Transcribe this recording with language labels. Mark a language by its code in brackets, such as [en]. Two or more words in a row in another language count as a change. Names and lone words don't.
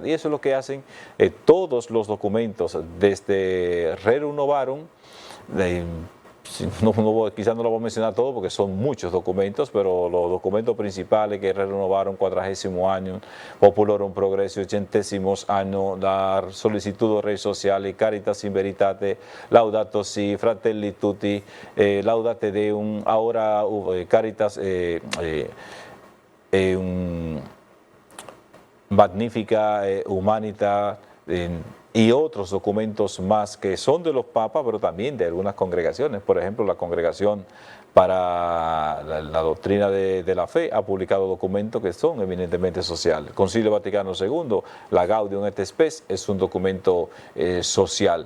[es] Y eso es lo que hacen todos los documentos, desde Rerum Novarum, quizás no lo voy a mencionar todo porque son muchos documentos, pero los documentos principales que renovaron 40º año, Populorum Progressio 80º año, la solicitud Rei Sociale, Caritas in Veritate, Laudato Si, Fratelli Tutti, Laudate Deum, ahora Caritas Magnificat Humanitas, y otros documentos más que son de los papas, pero también de algunas congregaciones. Por ejemplo, la Congregación para la Doctrina de la Fe ha publicado documentos que son eminentemente sociales. El Concilio Vaticano II, la Gaudium et Spes, es un documento social.